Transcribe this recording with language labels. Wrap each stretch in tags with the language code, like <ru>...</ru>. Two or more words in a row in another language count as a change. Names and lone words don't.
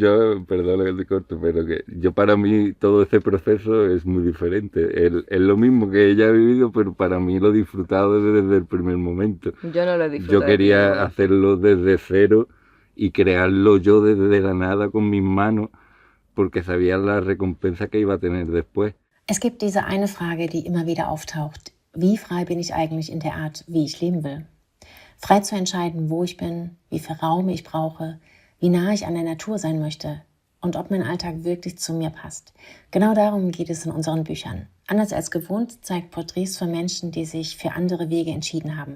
<es>yo, perdona que te corto, pero que yo para mí todo ese proceso es muy diferente. Es lo mismo que ella ha vivido, pero para mí lo he disfrutado desde el primer momento. Yo no lo he disfrutado. Yo quería mínimamente. hacerlo desde cero y crearlo yo desde la nada con mis manos, porque sabía la recompensa que iba a tener después.</es> <de>Es gibt diese eine Frage, die immer wieder auftaucht. Wie frei bin ich eigentlich in der Art, wie ich leben will? Frei zu entscheiden, wo ich bin, wie viel Raum ich brauche, wie nah ich an der Natur sein möchte und ob mein Alltag wirklich zu mir passt. Genau darum geht es in unseren Büchern. Anders als gewohnt zeigt Porträts von Menschen, die sich für andere Wege entschieden haben.</de>